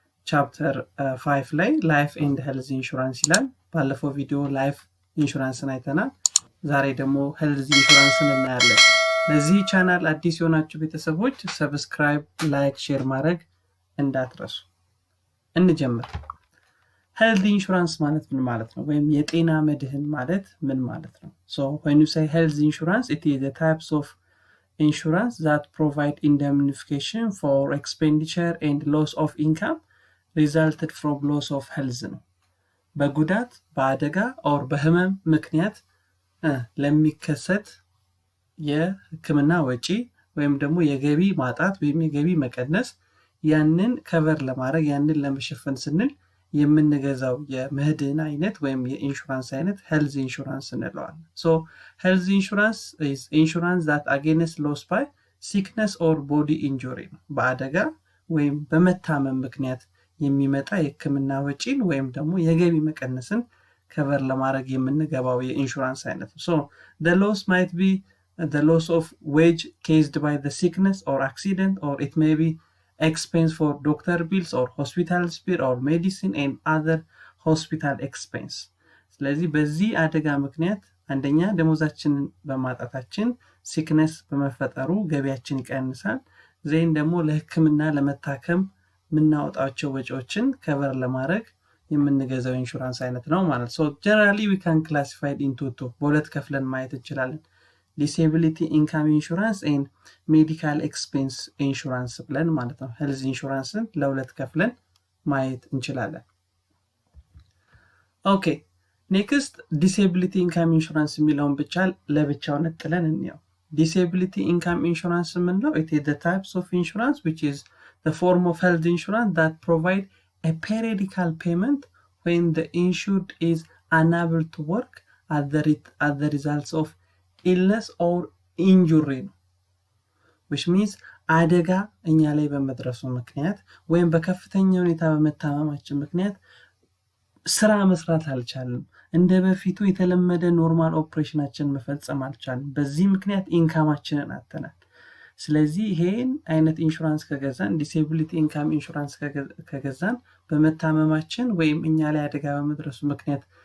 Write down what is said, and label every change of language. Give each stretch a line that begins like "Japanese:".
Amharic: ቻፕተር 5 ላይ ላይፍ ኤንድ ሄልዝ ኢንሹራንስ ይላል። ባለፈው ቪዲዮ ላይፍ ኢንሹራንስን አይተናል። ዛሬ ደግሞ ሄልዝ ኢንሹራንስን እናያለን። ለዚህ ቻናል አዲስ የሆናችሁ ቤተሰቦች ሰብስክራይብ፣ ላይክ፣ ሼር ማድረግ እንዳትረሱ። እንጀምር። health insurance ማለት ምን ማለት ነው? ወይም የጤና መድህን ማለት ምን ማለት ነው?
English: So when you say health insurance, it is the types of insurance that provide indemnification for expenditure and loss of income resulted from loss of health ነው።
Amharic: በጉዳት በአደጋ or በህመም ምክንያት ለሚከሰት የህክምና ወጪ ወይም ደግሞ የገቢ ማጣት ወይም የገቢ መቀነስ ያንን ከቨር ለማድረግ ያንን ለመሸፈን ስንል የምንገዛው የመድህን አይነት ወይም የኢንሹራንስ አይነት ሄልዝ ኢንሹራንስ እንለዋለን። So
English: health insurance is insurance that against loss by sickness or body injury
Amharic: በአደጋ ወይም በመታመም ምክንያት የሚመጣ የህክምና ወጪን ወይም ደግሞ የገቢ መቀነስን ከቨር ለማድረግ የምንገባው የኢንሹራንስ አይነት ነው።
English: So the loss might be the loss of wage caused by the sickness or accident, or it may be expense for doctor bills or hospital bill or medicine and other hospital expense.
Amharic: ስለዚህ በዚህ አደጋ ምክንያት አንደኛ ደሞዛችንን በማጣታችን ሲክነስ በመፈጠሩ ገቢያችን ይቀንሳል። ዜን ደግሞ ለህክምና ለመታከም ምናወጣቸው ወጪዎችን ከቨር ለማድረግ የምንገዛው ኢንሹራንስ አይነት ነው ማለት።
English: So generally we can classify it into two
Amharic: በሁለት ከፍለን ማየት እንችላለን።
English: disability income insurance and medical expense insurance
Amharic: ብለን ማለት ነው። health insuranceን ለሁለት ከፍለን ማየት እንችላለን።
English: Okay, next disability income insurance
Amharic: የሚለውን ብቻ ለብቻው ነጥለን እንየው።
English: disability income insurance
Amharic: ምንለው?
English: it is the types of insurance which is the form of health insurance that provide a periodical payment when the insured is unable to work at the results of illness or injury, which means
Amharic: አደጋ እኛ ላይ በመድረሱ ምክንያት ወይም በከፍተኛ ሁኔታ በመታመማችን ምክንያት ስራ መስራት አልቻልንም፣ እንደ በፊቱ የተለመደ ኖርማል ኦፕሬሽናችን መፈጸም አልቻልንም፣ በዚህ ምክንያት ኢንካማችንን አጥተናል። ስለዚህ ይሄን አይነት ኢንሹራንስ ከገዛን ዲሴቢሊቲ ኢንካም ኢንሹራንስ ከገዛን በመታመማችን ወይም እኛ ላይ አደጋ በመድረሱ ምክንያት